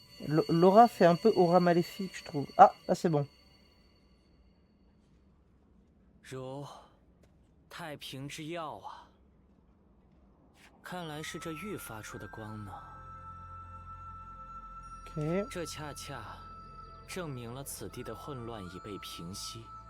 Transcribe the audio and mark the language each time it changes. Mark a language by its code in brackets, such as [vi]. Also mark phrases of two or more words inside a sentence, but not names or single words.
[fr] L'aura fait un peu aura maléfique, je trouve. Ah, là c'est bon. [zh] 如太平之药啊，看来是这玉发出的光呢。 [fr] Ok. [zh] 这恰恰证明了此地的混乱已被平息。